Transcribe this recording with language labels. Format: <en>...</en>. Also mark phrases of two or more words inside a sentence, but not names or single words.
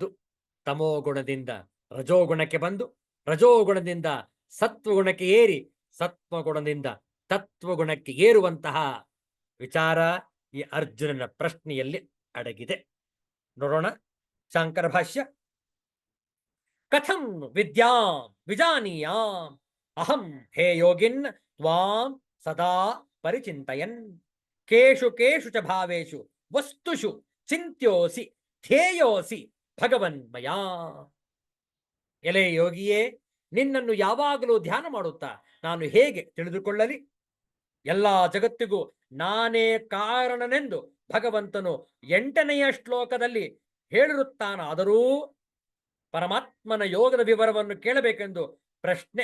<kn>ತಮೋಗುಣದಿಂದ ರಜೋಗುಣಕ್ಕೆ ಬಂದು, ರಜೋಗುಣದಿಂದ ಸತ್ವಗುಣಕ್ಕೆ ಏರಿ, ಸತ್ವಗುಣದಿಂದ ತತ್ವಗುಣಕ್ಕೆ ಏರುವಂತಹ ವಿಚಾರ ಈ ಅರ್ಜುನನ ಪ್ರಶ್ನೆಯಲ್ಲಿ ಅಡಗಿದೆ. ನೋಡೋಣ ಶಾಂಕರ ಭಾಷ್ಯ.</kn> <sa>ಕಥಂ ವಿದ್ಯಾಂ ವಿಜಾನೀಯಾಂ ಅಹಂ ಹೇ ಯೋಗಿನ್ ತ್ವಾಂ ಸದಾ ಪರಿಚಿಂತಯನ್ ಕೇಷು ಕೇಷು ಚ ಭಾವೇಷು ವಸ್ತುಷು ಚಿಂತ್ಯೋಸಿ ಧ್ಯೇಯೋಸಿ ಭಗವನ್ಮಯಾ.</sa> <kn>ಎಲೆ ಯೋಗಿಯೇ, ನಿನ್ನನ್ನು ಯಾವಾಗಲೂ ಧ್ಯಾನ ಮಾಡುತ್ತಾ ನಾನು ಹೇಗೆ ತಿಳಿದುಕೊಳ್ಳಲಿ? ಎಲ್ಲಾ ಜಗತ್ತಿಗೂ ನಾನೇ ಕಾರಣನೆಂದು ಭಗವಂತನು 8ನೆಯ ಶ್ಲೋಕದಲ್ಲಿ ಹೇಳಿರುತ್ತಾನಾದರೂ ಪರಮಾತ್ಮನ ಯೋಗದ ವಿವರವನ್ನು ಕೇಳಬೇಕೆಂದು ಪ್ರಶ್ನೆ.</kn>